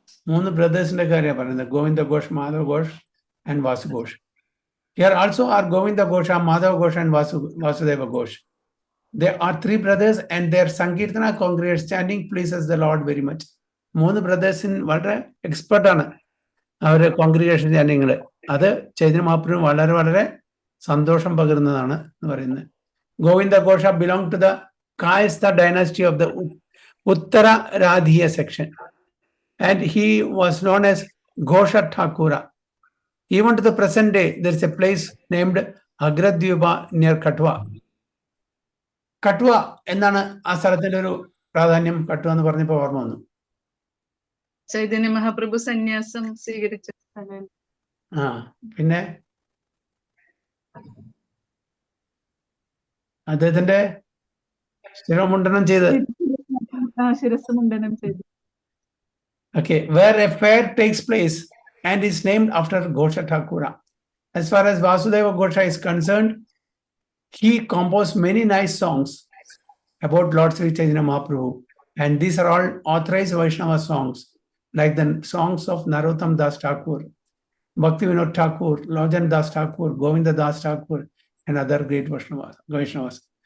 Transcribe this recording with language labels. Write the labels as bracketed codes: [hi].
[ml] മൂന്ന് ബ്രദേഴ്സിന്റെ കാര്യം പറയുന്നത്, Govinda Ghosh, Madhav Ghosh and Vasu Ghosh. [en] Here also are Govinda Ghosha, Madhava Ghosha and Vasudeva Ghosh. They are three brothers and their Sankirtana congregate chanting pleases the Lord very much. [ml] മൂന്ന് ബ്രദേഴ്സിന് വളരെ expert ആണ് അവരുടെ [en] Congregation ചാൻഡിങ്ങൾ. [ml] അത് ചൈതന്യ മഹാപ്രഭു വളരെ വളരെ സന്തോഷം പകരുന്നതാണ് എന്ന് പറയുന്നത്. [en] Govinda Ghosha belong to the Kayastha dynasty of the Uttara Radhiya section and he was known as Ghosha Thakura. Even to the present day, there is a place named Agradyuba near Katwa. [ml] Katwa എന്താണ് ആ സ്ഥലത്തിന്റെ ഒരു പ്രാധാന്യം? കട്വ എന്ന് പറഞ്ഞപ്പോ ഓർമ്മ വന്നു. ചൈതന്യ മഹാപ്രഭു സന്യാസം സ്വീകരിച്ച സ്ഥലം. പിന്നെ അദ്ദേഹത്തിന്റെ ശിരോമുണ്ടനം ചെയ്ത് ശിരസ്സുമുണ്ടനം ചെയ്തു. [en] Okay, where a fair takes place and is named after Ghosha Thakura. As far as Vasudeva Ghosha is concerned, he composed many nice songs about Lord Sri Chaitanya Mahaprabhu, and these are all authorized Vaishnava songs, like the songs of Narottam Das Thakur, Bhakti Vinod Thakur, Lojan Das Thakur, Govinda Das Thakur, and other great Vaishnavas.